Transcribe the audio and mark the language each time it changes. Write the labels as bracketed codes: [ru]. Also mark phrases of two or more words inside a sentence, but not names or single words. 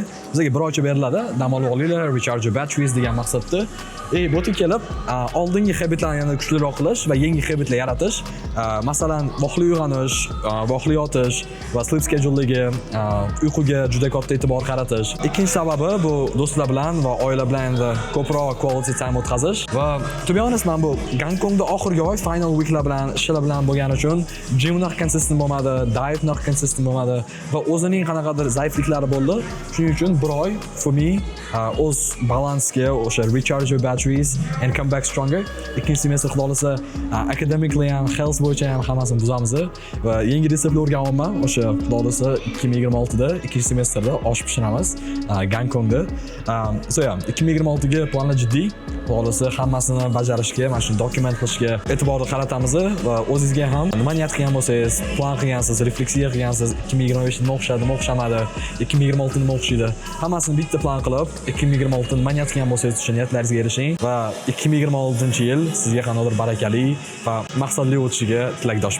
[uz] Bizga bir oycha beriladi. Dam olib olinglar, [en] recharge your batteries [uz] degan maqsadda. Bu yerga kelib, oldingi habitlarni yana kuchliroq qilish va yangi habitlar yaratish. Masalan, vaqtli uyg'onish, vaqtli yotish va [en] sleep schedule'dagi [uz] uyquga juda katta e'tibor qaratish. Ikkinchi sababi bu do'stlar bilan va oila bilan ko'proq [en] quality time [uz] o'tkazish. [en] Va to be honest, [uz] men bu Gonkongda oxirgi oy [en] final weeklar [uz] bilan, ishlar bilan bo'lgani uchun gymlar consistent bo'lmadi, diet narx consistent bo'lmadi va o'zining qanaqadir zaifliklari bo'ldi. Shuning uchun bir oy [en] for me [uz] o'z balansga o'sha [en] recharge your batteries and come back stronger. [uz] Ikkinchi semestr xudo xolasa academically ham, health bo'yicha ham hammasini buzamiz va yangi retseptlar o'rganyapman. O'sha xudo xolasa 2026da ikkinchi semestrda osh pishiramiz Gonkongda. [en] So yeah, [uz] 2026ga planlar jiddiy. Xudo xolasa hammasini bajarishga, mana shu dokument qilishga e'tibor qaratamiz va o'zingizga ham nima niyat qilgan bo'lsangiz, plan qilgansiz, refleksiya qilgansiz, 2025 nima o'xshadi, nima o'xshamadi, 2026 nima o'xshaydi. Hammasini bitta plan qilib, 2026 nima niyat qilgan bo'lsangiz, o'sha niyatlaringizga erishing va 2026-yil sizga qanaqadir barakali va maqsadli o'tishiga tilakdoshman.